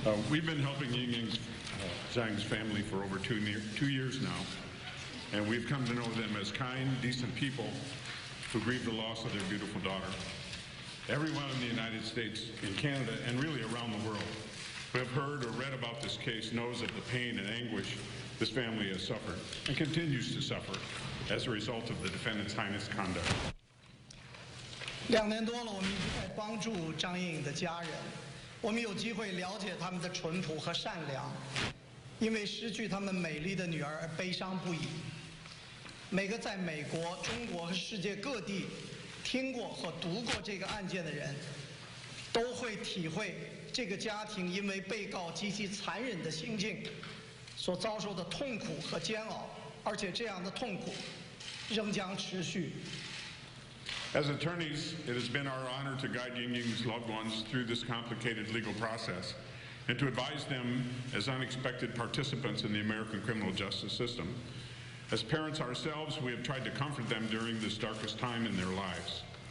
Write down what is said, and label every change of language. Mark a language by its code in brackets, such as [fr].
[en] We've been helping Yingying Zhang's family for over 2 years now, and we've come to know them as kind, decent people who grieve the loss of their beautiful daughter. Everyone in the United States, in Canada, and really around the world, who have heard or read about this case knows of the pain and anguish this family has suffered and continues to suffer as a result of the defendant's heinous conduct. [zh] 2年多了，我们一直在帮助张莹莹的家人，我们有机会了解他们的淳朴和善良，因为失去他们美丽的女儿而悲伤不已。每个在美国、中国和世界各地听过和读过这个案件的人，都会体会这个家庭因为被告极其残忍的行径所遭受的痛苦和煎熬，而且这样的痛苦仍将持续。 [en] As attorneys, it has been our honor to guide Yingying's loved ones through this complicated legal process and to advise them as unexpected participants in the American criminal justice system. As parents ourselves, we have tried to comfort them during this darkest time in their lives.